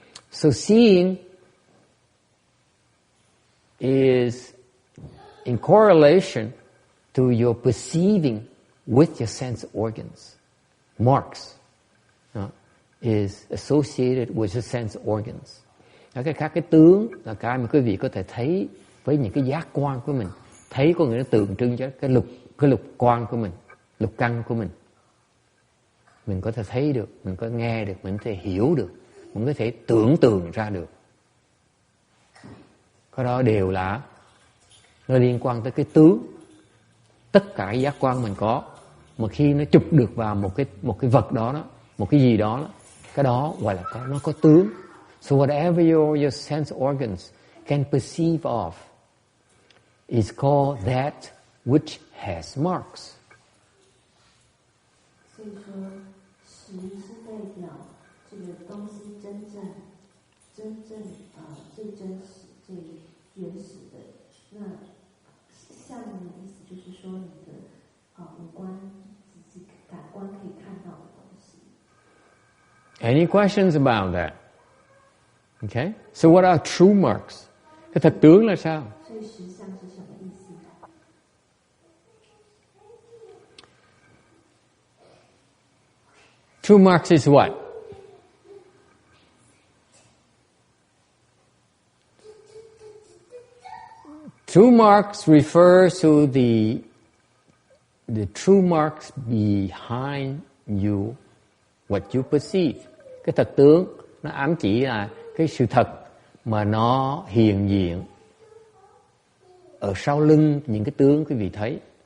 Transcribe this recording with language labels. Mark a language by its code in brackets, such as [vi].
[en] So seeing is in correlation to your perceiving with your sense organs. Marks is associated with your sense organs. [vi] Các cái tướng là cái mà quý vị có thể thấy với những cái giác quan của mình. Thấy có nghĩa là tượng trưng cho cái lục quan của mình, lục căn của mình. Mình có thể thấy được, mình có nghe được, mình có thể hiểu được, mình có thể tưởng tượng ra được. Cái đó đều là nó liên quan tới cái tướng. Tất cả cái giác quan mình có, mà khi nó chụp được vào một cái vật đó, một cái gì đó, cái đó gọi là nó có tướng. [en] So whatever your sense organs can perceive of is called that which has marks. [zh] 所以说，实是代表这个东西真正最真实、最原始的。那相的意思就是说，你的五官、自己感官可以看到的东西。 [en] Any questions about that? Okay. So what are true marks? [vi] Cái thật tướng là sao? [zh] 所以实相是什么意思？ [en] True marks is what? True marks refers to the true marks behind you, what you perceive. [vi] Cái thật tướng nó ám chỉ là cái sự thật mà nó hiện diện ở sau lưng những cái tướng quý vị thấy.